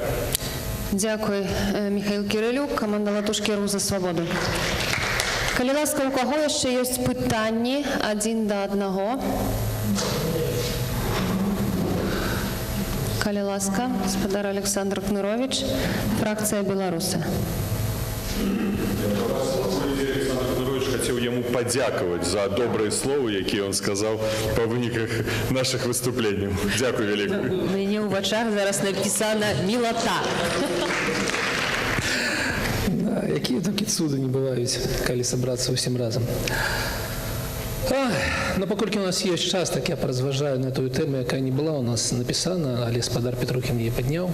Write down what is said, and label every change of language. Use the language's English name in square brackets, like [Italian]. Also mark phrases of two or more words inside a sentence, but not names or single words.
[Russian] Дзякуй, Михаил Кирилюк, команда «Латушки.ру» за свободу. [Belarusian] Калі ласка, у каго яшчэ ёсць пытанні адзін да аднаго? Калі ласка, гаспадар Александр Кнырович, фракцыя «Беларусы». [Russian] Хотел ему подяковать за добрые слова, які он сказал по выніках наших выступлений. [Ukrainian] Дякую велике. [Belarusian] У мяне ў вачах зараз напісана «мілата». Якія толькі цуды не бываюць, калі сабрацца ўсім разам. Но паколькі у нас ёсць час, так я паразважаю на тую тэму, якая не была у нас напісана, але гаспадар Петрухін яе падняў.